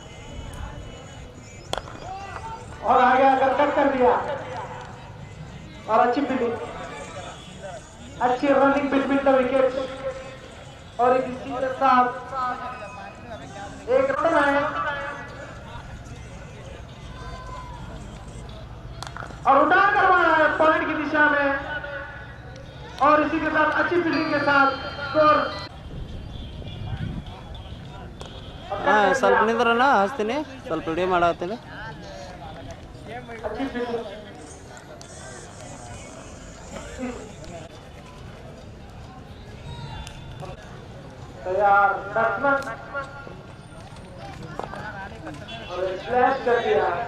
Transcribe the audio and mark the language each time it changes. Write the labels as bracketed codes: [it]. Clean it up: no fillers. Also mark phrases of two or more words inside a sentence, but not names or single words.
[hi] और आगे आकर कट कर दिया और अच्छी फील्डिंग, अच्छी [en] running between the wicket [hi] और इसी के साथ एक रन है और उठा करवाना है पॉइंट की दिशा में और इसी के साथ अच्छी फील्डिंग के साथ स्कोर। [kn] ಸ್ವಲ್ಪ ನಿಂದ್ರನ ಹಚ್ತೀನಿ, ಸ್ವಲ್ಪ ವಿಡಿಯೋ ಮಾಡಾಕತ್ತೀನಿ. [hi] अच्छी फील्डिंग तैयार बैट्समैन और स्लैश कर दिया